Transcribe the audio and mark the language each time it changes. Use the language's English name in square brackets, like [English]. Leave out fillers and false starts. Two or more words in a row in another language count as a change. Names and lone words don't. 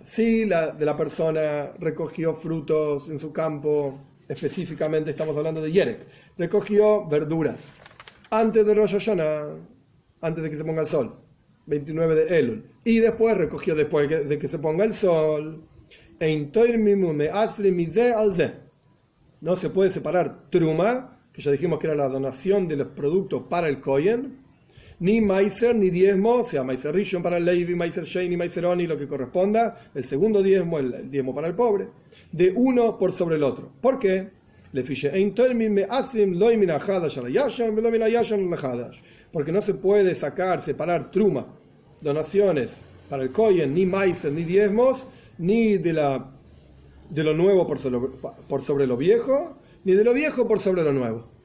[Spanish] Si la persona recogió frutos en su campo, específicamente estamos hablando de Yerek, recogió verduras antes de Rosh Hashanah, antes de que se ponga el sol, 29 de Elul, y después recogió después de que se ponga el sol. No se puede separar truma, que ya dijimos que era la donación de los productos para el Kohen, ni maiser, ni diezmo, o sea, [Hebrew] מעשר ראשון [Spanish] para el Levi, [Hebrew] מעשר שני, מעשר עני, [Spanish] lo que corresponda, el segundo diezmo, el diezmo para el pobre, de uno por sobre el otro. ¿Por qué? Porque no se puede separar truma, donaciones para el Kohen, ni maiser, ni diezmos, ni de lo nuevo por sobre lo viejo, ni de lo viejo por sobre lo nuevo.